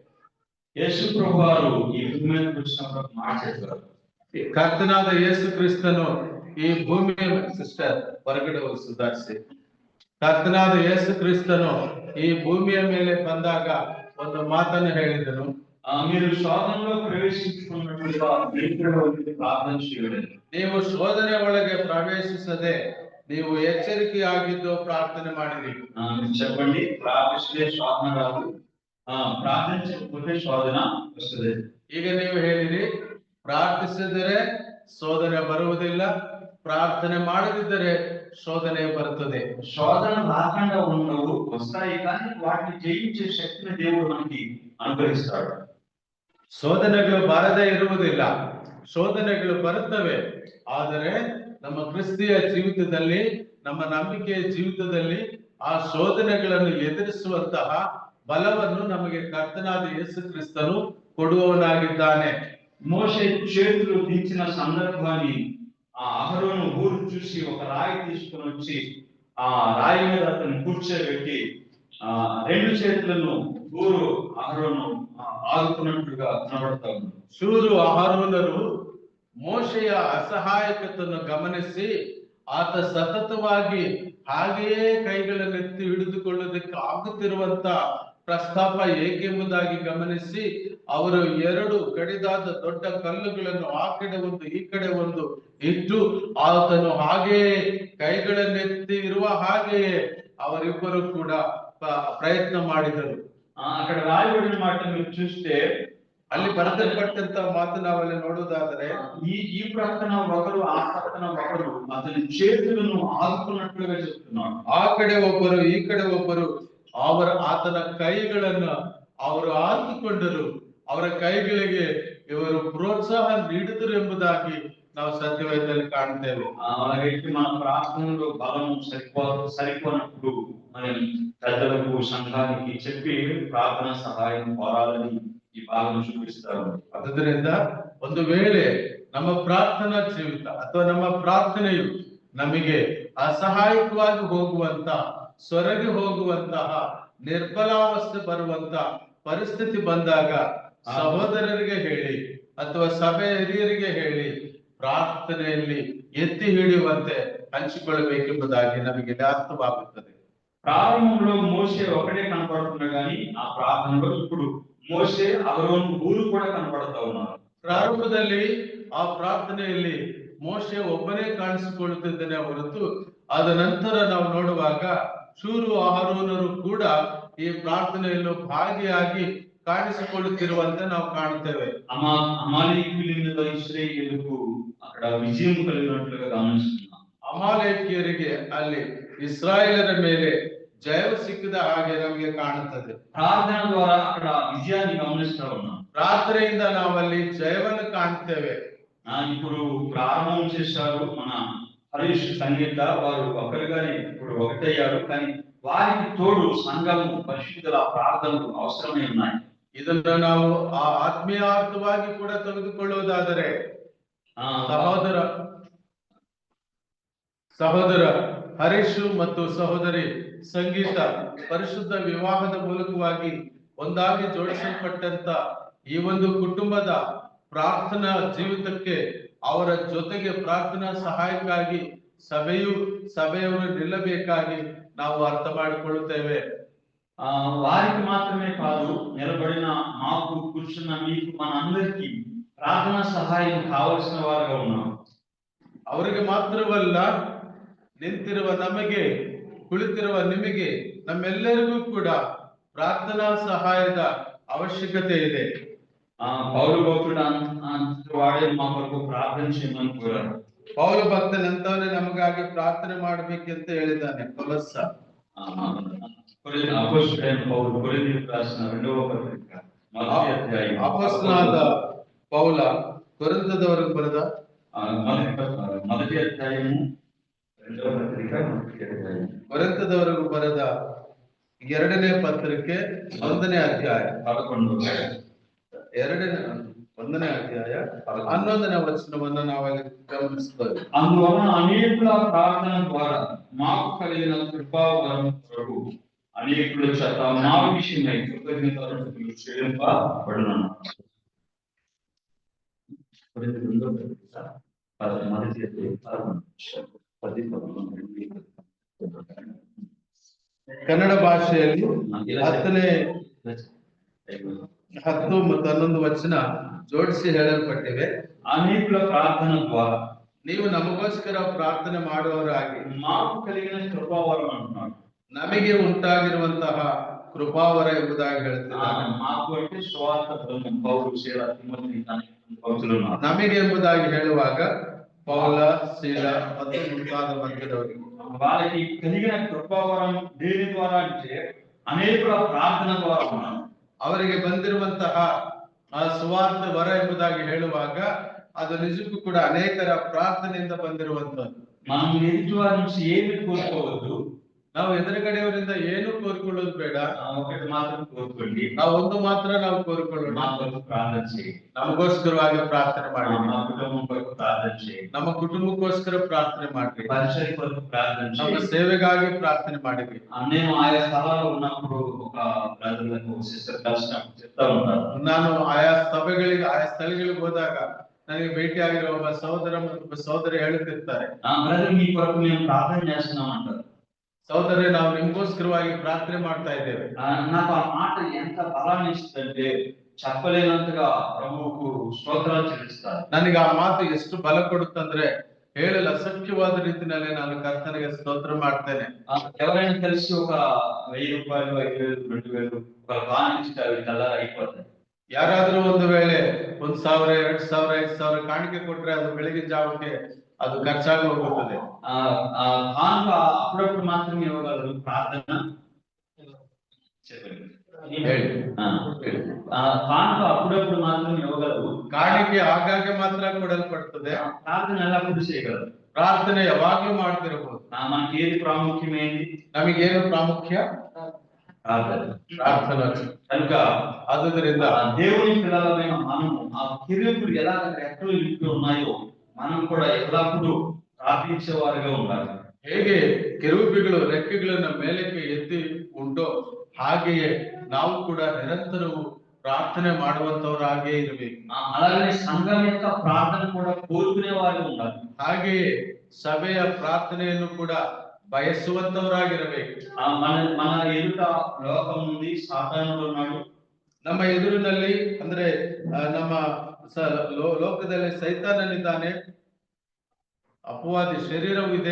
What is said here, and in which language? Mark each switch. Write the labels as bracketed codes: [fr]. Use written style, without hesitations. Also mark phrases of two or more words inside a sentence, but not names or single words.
[kn] ಯೇಸು ಪ್ರಭುವಾರು ಈ ಭೂಮಿ ಮೇಲೆ ಕೂರಿಸಿದ ಮಾಡ್ತಿದ್ರು. ಕರ್ತನಾದ ಯೇಸು ಕ್ರಿಸ್ತನು ಈ ಭೂಮಿಯ ಸಿಸ್ಟರ್ ಹೊರಗಡೆ ಹೋಗಿ ಸುಧಾರಿಸಿ. ಕರ್ತನಾದ ಯೇಸು ಕ್ರಿಸ್ತನು ಈ ಭೂಮಿಯ ಮೇಲೆ ಬಂದಾಗ ಒಂದು ಮಾತನ್ನು ಹೇಳಿದನು, [te] మీరు శోధనలో ప్రవేశించుకున్నట్లుగా ప్రార్థన చేయండి. [kn] ನೀವು ಶೋಧನೆ ಒಳಗೆ ಪ್ರವೇಶಿಸದೆ ನೀವು ಎಚ್ಚರಿಕೆಯಾಗಿದ್ದು ಪ್ರಾರ್ಥನೆ ಮಾಡಿರಿ. [te] చెప్పండి, ప్రార్థిస్తే శోధన రాదు, ప్రార్థించకపోతే శోధన వస్తుంది. [kn] ಈಗ ನೀವು ಹೇಳಿರಿ, ಪ್ರಾರ್ಥಿಸಿದರೆ ಶೋಧನೆ ಬರುವುದಿಲ್ಲ, ಪ್ರಾರ್ಥನೆ ಮಾಡದಿದ್ದರೆ శోధನೆ ಬರುತ್ತದೆ. [te] శోధన రాకుండా ఉండవు, వస్తాయి, కానీ వాటిని జయించే శక్తిని దేవుడు మనకి అనుగ్రహిస్తాడు. [kn] ಶೋಧನೆಗಳು ಬಾರದೇ ಇರುವುದಿಲ್ಲ, ಶೋಧನೆಗಳು ಬರುತ್ತವೆ. ಆದರೆ ನಮ್ಮ ಕ್ರಿಸ್ತಿಯ ಜೀವಿತದಲ್ಲಿ, ನಮ್ಮ ನಂಬಿಕೆಯ ಜೀವಿತದಲ್ಲಿ ಆ ಶೋಧನೆಗಳನ್ನು ಎದುರಿಸುವಂತಹ ಬಲವನ್ನು ನಮಗೆ ಕರ್ತನಾದ ಯೇಸು ಕ್ರಿಸ್ತನು ಕೊಡುವವನಾಗಿದ್ದಾನೆ. [te] మోషే చేతులు దించిన సందర్భాన్ని ఆ అహరోను ఊరు చూసి ఒక రాయి తీసుకొని వచ్చి ఆ రాయి మీద అతను కూర్చోబెట్టి రెండు చేతులను ఊరు అహరోను ఆదుకున్నట్లుగా కనబడతా ఉంది. [kn] ಶೂರು ಅಹರೋನರು ಮೋಶೆಯ ಅಸಹಾಯಕತೆಯನ್ನು ಗಮನಿಸಿ ಆತ ಸತತವಾಗಿ ಹಾಗೆಯೇ ಕೈಗಳನ್ನೆತ್ತಿ ಹಿಡಿದುಕೊಳ್ಳೋದಕ್ಕೆ ಆಗುತ್ತಿರುವಂತ ಪ್ರಸ್ತಾಪ ಏಕೆಂಬುದಾಗಿ ಗಮನಿಸಿ ಅವರು ಎರಡು ಕಡಿದಾದ ದೊಡ್ಡ ಕಲ್ಲುಗಳನ್ನು ಆ ಕಡೆ ಒಂದು ಈ ಕಡೆ ಒಂದು ಇಟ್ಟು ಆತನು ಹಾಗೆಯೇ ಕೈಗಳನ್ನೆತ್ತಿ ಇರುವ ಹಾಗೆಯೇ ಅವರಿಬ್ಬರು ಕೂಡ ಪ್ರಯತ್ನ ಮಾಡಿದರು. [te] అక్కడ రాయబడిన మాట మీరు చూస్తే [kn] ಅಲ್ಲಿ ಬರೆದಲ್ಪಟ್ಟಂತ ಮಾತು ನಾವಲ್ಲಿ ನೋಡುವುದಾದರೆ [te] ఈ ప్రక్కన ఒకరు ఆ ప్రక్కన ఒకరు అతని చేతులను ఆదుకున్నట్లుగా చెప్తున్నాడు. [kn] ಆ ಕಡೆ ಒಬ್ಬರು ಈ ಕಡೆ ಒಬ್ಬರು ಆತನ ಕೈಗಳನ್ನು ಅವರು ಆದುಕೊಂಡರು, ಅವರ ಕೈಗಳಿಗೆ ಇವರು ಪ್ರೋತ್ಸಾಹ ನೀಡಿದರು ಎಂಬುದಾಗಿ ನಾವು ಸತ್ಯವೇದದಲ್ಲಿ ಕಾಣ್ತೇವೆ. [te] అలాగే మన ప్రార్థనలో బలం సరిపోనప్పుడు మనం పెద్దలకు సంఘానికి చెప్పి ప్రార్థన సహాయం కోరాలని ఈ భాగం చూపిస్తారు. [kn] ಅದರಿಂದ ಒಂದು ವೇಳೆ ನಮ್ಮ ಪ್ರಾರ್ಥನಾ ಜೀವಿತ ಅಥವಾ ನಮ್ಮ ಪ್ರಾರ್ಥನೆಯು ನಮಗೆ ಅಸಹಾಯಕವಾಗಿ ಹೋಗುವಂತ, ಸೊರಗಿ ಹೋಗುವಂತಹ ನಿರ್ಬಲಾವಸ್ಥೆ ಬರುವಂತ ಪರಿಸ್ಥಿತಿ ಬಂದಾಗ ಸಹೋದರರಿಗೆ ಹೇಳಿ ಅಥವಾ ಸಭೆಯ ಹಿರಿಯರಿಗೆ ಹೇಳಿ ಪ್ರಾರ್ಥನೆಯಲ್ಲಿ ಎತ್ತಿ ಹಿಡಿಯುವಂತೆ ಹಂಚಿಕೊಳ್ಳಬೇಕೆಂಬುದಾಗಿ ನಮಗೆ ಅರ್ಥವಾಗುತ್ತದೆ. [te] ప్రారంభంలో మోషే ఒకటే కనపడుతున్నా కానీ ఆ ప్రార్థనలో ఇప్పుడు మోషే అహరోను ఊరు కూడా కనపడతా ఉన్నారు. [kn] ಪ್ರಾರಂಭದಲ್ಲಿ ಆ ಪ್ರಾರ್ಥನೆಯಲ್ಲಿ ಮೋಶೆ ಒಬ್ಬನೇ ಕಾಣಿಸಿಕೊಳ್ಳುತ್ತಿದ್ದಾನೆ ಹೊರತು ಅದ ನಂತರ ನಾವು ನೋಡುವಾಗ ಶೂರು ಅಹರೋನರು ಕೂಡ ಈ ಪ್ರಾರ್ಥನೆಯನ್ನು ಭಾಗಿಯಾಗಿ ಕಾಣಿಸಿಕೊಳ್ಳುತ್ತಿರುವಂತೆ ನಾವು ಕಾಣುತ್ತೇವೆ. [te] అమాలేకీయుల మీద ఇశ్రాయేలుకు అక్కడ విజయం కలిగినట్లుగా గమనిస్తున్నాం. [kn] ಅಮಾಲೇಕಿಯರಿಗೆ ಅಲ್ಲಿ ಇಸ್ರಾಯೇಲರ ಮೇಲೆ ಜಯವು ಸಿಕ್ಕಿದ ಹಾಗೆ ನಮಗೆ ಕಾಣುತ್ತದೆ. [te] ప్రార్థన ద్వారా అక్కడ విజయాన్ని గమనిస్తా ఉన్నాం. [kn] ಪ್ರಾರ್ಥನೆಯಿಂದ ನಾವಲ್ಲಿ ಜಯವನ್ನು ಕಾಣ್ತೇವೆ. [te] ఇప్పుడు ప్రారంభం చేశారు మన హరీష్ సంగీత, వారు ఒకరిగానే ఇప్పుడు ఒకటయ్యారు, కానీ వారికి తోడు సంఘము పరిశుద్ధుల ప్రార్థనలు అవసరమై ఉన్నాయి. [kn] ಇದನ್ನು ನಾವು ಆತ್ಮೀಯಾರ್ಥವಾಗಿ ಕೂಡ ತೆಗೆದುಕೊಳ್ಳುವುದಾದರೆ ಸಹೋದರ ಹರೀಶು ಮತ್ತು ಸಹೋದರಿ ಸಂಗೀತ ಪರಿಶುದ್ಧ ವಿವಾಹದ ಮೂಲಕವಾಗಿ ಒಂದಾಗಿ ಜೋಡಿಸಲ್ಪಟ್ಟಂತ ಈ ಒಂದು ಕುಟುಂಬದ ಪ್ರಾರ್ಥನಾ ಜೀವಿತಕ್ಕೆ ಅವರ ಜೊತೆಗೆ ಪ್ರಾರ್ಥನಾ ಸಹಾಯಕ್ಕಾಗಿ ಸಭೆಯವರು ನಿಲ್ಲಬೇಕಾಗಿ ನಾವು ಅರ್ಥ ಮಾಡಿಕೊಳ್ಳುತ್ತೇವೆ. [te] వారికి మాత్రమే కాదు, నిలబడిన మాకు, కూర్చున్న మీకు, మనందరికీ ప్రార్థన సహాయం కావలసిన వారుగా ఉన్నాం. [kn] ಅವರಿಗೆ ಮಾತ್ರವಲ್ಲ, ನಿಂತಿರುವ ನಮಗೆ, ಕುಳಿತಿರುವ ನಿಮಗೆ, ನಮ್ಮೆಲ್ಲರಿಗೂ ಕೂಡ ಪ್ರಾರ್ಥನಾ ಸಹಾಯದ ಅವಶ್ಯಕತೆ ಇದೆ. [te] పౌలు భక్తుడు వాడే మా కొరకు ప్రార్థన చేయమని కోరారు. [kn] ಪೌಲು ಭಕ್ತನಂತವನೇ ನಮಗಾಗಿ ಪ್ರಾರ್ಥನೆ ಮಾಡಬೇಕೆಂತ ಹೇಳಿದ್ದಾನೆ. ಕೊಲೊಸ್ಸ [te] అపోస్తలుడైన పౌలు కొరింథీయులకు రాసిన 2వ పత్రిక మొదటి అధ్యాయం, [kn] ಅಪೊಸ್ತಲನಾದ ಪೌಲ ಕೊರಿಂಥದವರಿಗೆ ಬರೆದ [te] మొదటి అధ్యాయము 2వ పత్రిక మొదటి అధ్యాయం, [kn] ಕೊರಿಂಥದವರಿಗೆ ಬರೆದ 2ನೇ ಪತ್ರಿಕೆ 1ನೇ ಅಧ್ಯಾಯ [te] 11వ [kn] ಒಂದನೇ ಅಧ್ಯಾಯ 11ನೇ ವಚನವನ್ನು ನಾವಲ್ಲಿ ಗಮನಿಸ್ತೇವೆ. [te] అందువలన అనేకుల ప్రార్థన ద్వారా మాకు కలిగిన కృపావరం కొరకు అనేకుల చేత మా విషయమై కృతజ్ఞతలు చెల్లింపబడును. [kn] ಕನ್ನಡ ಭಾಷೆಯಲ್ಲಿ 10 ಮತ್ತು 11 ವಚನ ಜೋಡಿಸಿ ಹೇಳಲ್ಪಟ್ಟಿವೆ. [te] అనేకుల ప్రార్థన ద్వారా [kn] ನೀವು ನಮಗೋಸ್ಕರ ಪ್ರಾರ್ಥನೆ ಮಾಡುವವರಾಗಿ [te] మాకు కలిగిన కృపావరం అంటున్నాడు. [kn] ನಮಗೆ ಉಂಟಾಗಿರುವಂತಹ ಕೃಪಾವರ ಎಂಬುದಾಗಿ ಹೇಳ್ತಿದ್ದಾರೆ. [te] మాకు అంటే సువార్త బృందం పౌలు శీల తిమోతి భక్తులు ఉన్నారు. [kn] ನಮಗೆ ಎಂಬುದಾಗಿ ಹೇಳುವಾಗ ಪೌಲ ಶೀಲ ಮತ್ತು ಮುಂತಾದ ವರ್ಗದವರಿಗೆ [te] వాళ్ళకి కలిగిన కృపావరం దేని ద్వారా అంటే అనేకుల ప్రార్థన ద్వారా ఉన్నారు. [kn] ಅವರಿಗೆ ಬಂದಿರುವಂತಹ ಆ ಸುವಾರ್ಥ ವರ ಎಂಬುದಾಗಿ ಹೇಳುವಾಗ ಅದು ನಿಜಕ್ಕೂ ಕೂಡ ಅನೇಕರ ಪ್ರಾರ್ಥನೆಯಿಂದ ಬಂದಿರುವಂತದ್ದು. [te] మనం ఎదుటి వారి నుంచి ఏమి కోరుకోవద్దు. [kn] ನಾವು ಎದುರುಗಡೆಯವರಿಂದ ಏನು ಕೋರಿಕೊಳ್ಳೋದು ಬೇಡ. [te] ఒకటి మాత్రం కోరుకోండి. [kn] ನಾವು ಒಂದು ಮಾತ್ರ ನಾವು ಕೋರಿಕೊಳ್ಳೋಣ. [te] మా కొరకు ప్రార్థన చేయండి. [kn] ನಮಗೋಸ್ಕರವಾಗಿ ಪ್ರಾರ್ಥನೆ ಮಾಡಿ. [te] మా కుటుంబం కొరకు ప్రార్థన చేయండి. [kn] ನಮ್ಮ ಕುಟುಂಬಕ್ಕೋಸ್ಕರ ಪ್ರಾರ್ಥನೆ ಮಾಡಿ. [te] పరిచయ కొరకు ప్రార్థన [kn] ನಮ್ಮ [te] చేయండి. [kn] ಸೇವೆಗಾಗಿ ಪ್ರಾರ್ಥನೆ ಮಾಡಿ. [te] నేను ఆయా స్థలాల్లో ఉన్నప్పుడు ఒక బ్రదర్లకు ఒక సిస్టర్ కలిసినప్పుడు చెప్తా ఉంటారు. [kn] ನಾನು ಆಯಾ ಸಭೆಗಳಿಗೆ ಆಯಾ ಸ್ಥಳಗಳಿಗೆ ಹೋದಾಗ ನನಗೆ ಭೇಟಿಯಾಗಿರುವ ಒಬ್ಬ ಸಹೋದರ ಮತ್ತು ಒಬ್ಬ ಸಹೋದರಿ ಹೇಳುತ್ತಿರ್ತಾರೆ, [te] బ్రదర్ మీ కొరకు మేము ప్రార్థన చేస్తున్నాం అంటారు. [kn] ಸಹೋದರಿ ನಾವು ನಿಮ್ಗೋಸ್ಕರವಾಗಿ ಪ್ರಾರ್ಥನೆ ಮಾಡ್ತಾ ಇದ್ದೇವೆ. [te] నాకు ఆ మాట ఎంత బలాన్ని ఇస్తుందంటే చెప్పలేనంతగా ప్రభువుకు స్తోత్రాలు చెల్లిస్తారు. [kn] ನನಗೆ ಆ ಮಾತು ಎಷ್ಟು ಬಲ ಕೊಡುತ್ತಂದ್ರೆ ಹೇಳಲು ಅಸಖ್ಯವಾದ ರೀತಿಯಲ್ಲಿ ನಾನು ಕರ್ತನಿಗೆ ಸ್ತೋತ್ರ ಮಾಡ್ತೇನೆ. [te] ఎవరైనా కలిసి ఒక 1000 రూపాయలు 5000 2000 ఒక కాಣಿಕೆ తెల్లారి అయిపోతాయి. [kn] ಯಾರಾದ್ರೂ ಒಂದು ವೇಳೆ 1000 2000 5000 ಕಾಣಿಕೆ ಕೊಟ್ರೆ ಅದು ಬೆಳಗಿನ ಜಾವಕ್ಕೆ ಅದು ಖರ್ಚಾಗಿ ಹೋಗುತ್ತದೆ. [te] కానుక అప్పుడప్పుడు మాత్రమే ఇవ్వగలరు. ప్రార్థన కానుక అప్పుడప్పుడు మాత్రమే ఇవ్వగలరు. [kn] ಕಾಣಿಕೆ ಆಗಾಗ್ಗೆ ಮಾತ್ರ ಕೊಡಲ್ಪಡುತ್ತದೆ. [te] ప్రార్థన ఎల్లప్పుడూ చేయగలరు. [kn] ಪ್ರಾರ್ಥನೆ ಯಾವಾಗ್ಲೂ ಮಾಡ್ತಿರಬಹುದು. [te] మనకి ఏది ప్రాముఖ్యమైంది? [kn] ನಮಗೇನು ಪ್ರಾಮುಖ್ಯ? ಪ್ರಾರ್ಥನೆ. [te] కనుక [kn] ಆದುದರಿಂದ [te] దేవుని పిల్లలమైన మనము ఆ కిరీటులు ఎలా రెక్కలు ఇంట్లో ఉన్నాయో మనం కూడా ఎల్లప్పుడూ ప్రార్థించే వారిగా ఉండాలి. [kn] ಹೇಗೆ ಕೆರೂಬಿಗಳು ರೆಕ್ಕೆಗಳನ್ನು ಮೇಲಕ್ಕೆ ಎತ್ತಿ ಉಂಟೋ ಹಾಗೆಯೇ ನಾವು ಕೂಡ ನಿರಂತರವೂ ಪ್ರಾರ್ಥನೆ ಮಾಡುವಂತವರಾಗೇ ಇರಬೇಕು. [te] అలాగే సంఘం యొక్క ప్రార్థన కూడా కోరుకునే వారిగా ఉండాలి. [kn] ಹಾಗೆಯೇ ಸಭೆಯ ಪ್ರಾರ್ಥನೆಯನ್ನು ಕೂಡ ಬಯಸುವಂತವರಾಗಿರಬೇಕು. [te] మన ఎదుట లోకం నుండి సాతానుడు ఉన్నాడు. [kn] ನಮ್ಮ ಎದುರಿನಲ್ಲಿ ಅಂದ್ರೆ ನಮ್ಮ ಲೋಕದಲ್ಲಿ ಸೈತಾನನಿದ್ದಾನೆ, ಅಪವಾದಿ ಶರೀರವೂ ಇದೆ.